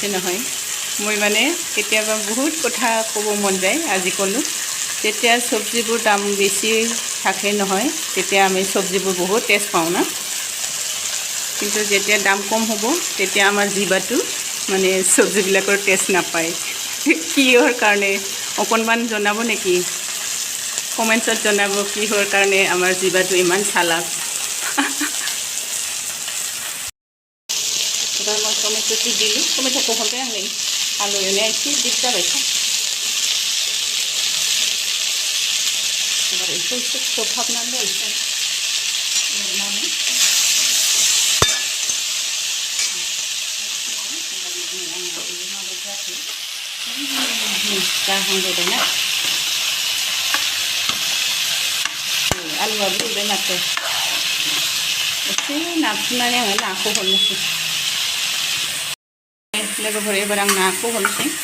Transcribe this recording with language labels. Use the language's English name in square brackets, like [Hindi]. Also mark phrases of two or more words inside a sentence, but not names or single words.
[Assamese] নহয় মই মানে কেতিয়াবা বহুত কথা ক'ব মন যায় আজি ক'লোঁ যেতিয়া চব্জিবোৰ দাম বেছি থাকে নহয় তেতিয়া আমি চব্জিবোৰ বহুত টেষ্ট পাওঁ না কিন্তু যেতিয়া দাম কম হ'ব তেতিয়া আমাৰ জিভাটো মানে চব্জিবিলাকৰ টেষ্ট নাপায় কিহৰ কাৰণে অকণমান জনাব নেকি কমেণ্টছত জনাব কিহৰ কাৰণে আমাৰ জীৱাটো ইমান চালাক এবাৰ মই টমেট'টো দিলোঁ [Bodo] টমেট'खौ হলতে आं नै आलु एवनाया एसे दिप जाबायथ' एबार एसे खोबहाबनानै दोनसै एवनानै जाहांबोबायना आलुआबो रुइबाय माथो एसे नारसिननानै आङो नाखौ हरनोसै लोगोफोर एबार आं नाखौ हरनोसै